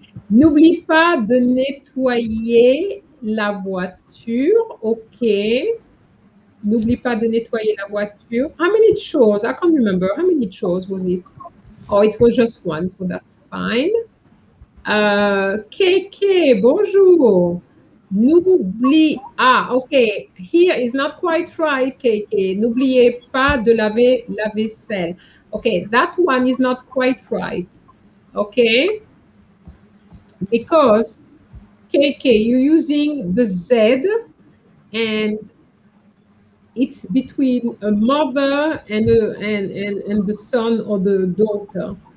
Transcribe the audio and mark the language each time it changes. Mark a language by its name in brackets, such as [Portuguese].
[French] N'oublie pas de nettoyer la voiture, okay. N'oublie pas de nettoyer la voiture. [English] How many chores? I can't remember. How many chores was it? Oh, it was just one, so that's fine. KK, bonjour. N'oublie, okay, here is not quite right, KK. [French] N'oubliez pas de laver la vaisselle. [English] Okay, that one is not quite right, okay? Because, KK, you're using the Z and it's between a mother and the son or the daughter.